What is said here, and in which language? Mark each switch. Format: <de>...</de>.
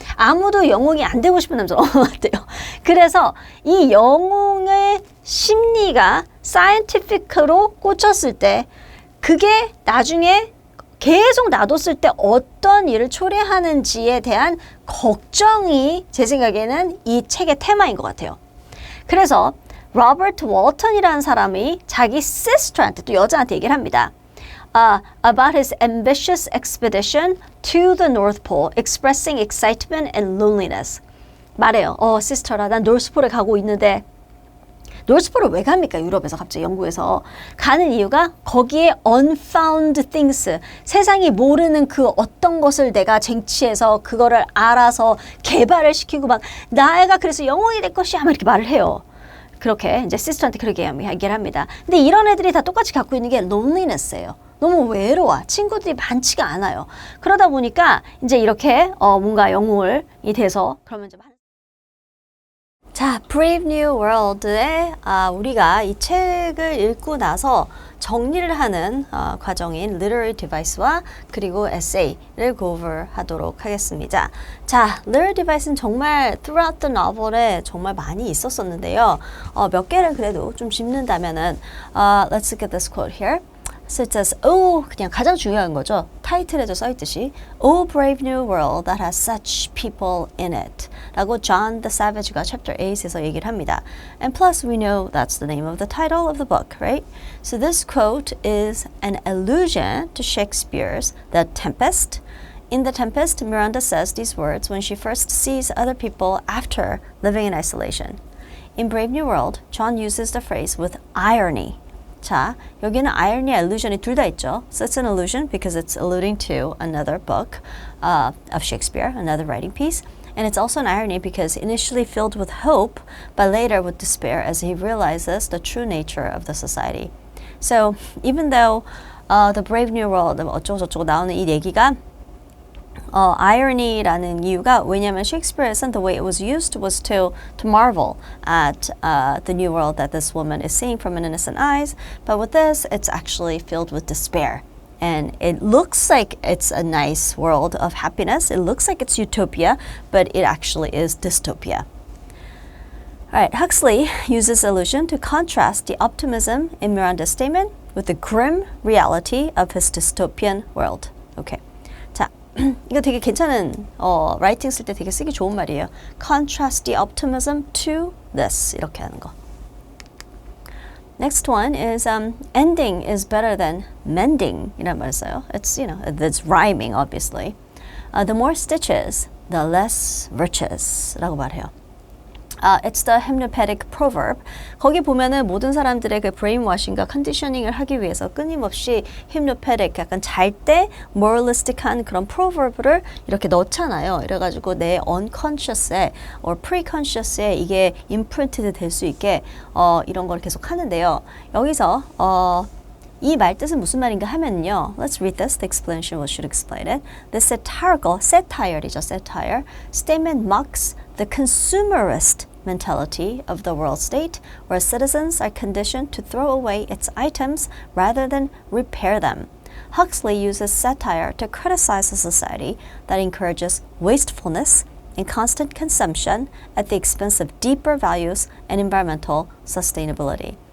<ko>아무도 영웅이 안 되고 싶은 남자는 없는 것 같아요. 그래서 이 영웅의 심리가 사이언티픽으로 꽂혔을 때 그게 나중에 계속 놔뒀을 때 어떤 일을 초래하는지에 대한 걱정이 제 생각에는 이 책의 테마인 것 같아요. 그래서 로버트 월턴이라는 사람이 자기 sister한테 또 여자한테 얘기를 합니다.</ko> <en>About his ambitious expedition to the North Pole, expressing excitement and loneliness.</en> <ko>말해요. 시스터라, 난 노스폴에 가고 있는데 노스폴을 왜 갑니까? 유럽에서 갑자기 영국에서 가는 이유가 거기에 unfound things, 세상이 모르는 그 어떤 것을 내가 쟁취해서 그거를 알아서 개발을 시키고 막 나애가 그래서 영웅이 될 것이야 막 이렇게 말을 해요. 그렇게 이제 시스터한테 그렇게 얘기를 합니다. 근데 이런 애들이 다 똑같이 갖고 있는 게 loneliness예요. 너무 외로워. 친구들이 많지가 않아요. 그러다 보니까 이제 이렇게 뭔가 영웅을 돼서 그러면 좀 자, Brave New World의 우리가 이 책을 읽고 나서 정리를 하는 과정인 Literary Device와 그리고 Essay를</ko> <en>go over</en> <ko>하도록 하겠습니다. 자, Literary Device는 정말</ko> <en>throughout the novel</en> <ko>에 정말 많이 있었었는데요. 몇 개를 그래도 좀 짚는다면은</ko> <en>let's look at this quote here. So it says,</en> <ko>그냥 가장 중요한 거죠. 타이틀에도 써있듯이</ko> <en>Oh brave new world that has such people in it</en> <ko>라고 John the Savage가 chapter 8에서 얘기를 합니다.</ko> <en>And plus we know that's the name of the title of the book, right? So this quote is an allusion to Shakespeare's The Tempest. In The Tempest, Miranda says these words when she first sees other people after living in isolation. In Brave New World, John uses the phrase with irony.</en> <ko>자, 여기는 irony, allusion이 둘 다 있죠.</ko> <en>So it's an allusion because it's alluding to another book of Shakespeare, another writing piece. And it's also an irony because initially filled with hope, but later with despair as he realizes the true nature of the society. So even though the Brave New World</en> <ko>어쩌고 저쩌고 나오는 이 얘기가</ko> <en>irony</en> <ko>라는 이유가 왜냐하면</ko> <en>Shakespeare</en> <ko>에서는</ko> <en>the way it was used was to marvel at the new world that this woman is seeing from an innocent eyes. But with this, it's actually filled with despair. And it looks like it's a nice world of happiness. It looks like it's utopia, but it actually is dystopia. All right, Huxley uses illusion to contrast the optimism in Miranda's statement with the grim reality of his dystopian world. Okay.</en> <ko>이거 되게 괜찮은 라이팅 쓸 때 되게 쓰기 좋은 말이에요.</ko> <en>Contrast the optimism to this</en> <ko>이렇게 하는 거.</ko> <en>Next one is ending is better than mending</en> <ko>이란 말을 써요.</ko> <en>It's it's rhyming obviously. The more stitches, the less riches.</en> <ko>라고 말해요.</ko> <en>It's the hypnopaetic proverb.</en> <ko>거기 보면은 모든 사람들의 그 brainwashing과 conditioning을 하기 위해서 끊임없이 hypnopaetic, 약간 잘 때 moralistic한 그런 proverb를 이렇게 넣잖아요. 이래가지고 내 unconscious에 or preconscious에 이게 imprinted 될 수 있게 이런 걸 계속 하는데요. 여기서 이 말 뜻은 무슨 말인가 하면요.</ko> <en>Let's read this. The explanation should explain it. The satire이죠. Satire. Statement mocks the consumerist mentality of the world state, where citizens are conditioned to throw away its items rather than repair them. Huxley uses satire to criticize a society that encourages wastefulness and constant consumption at the expense of deeper values and environmental sustainability.</en>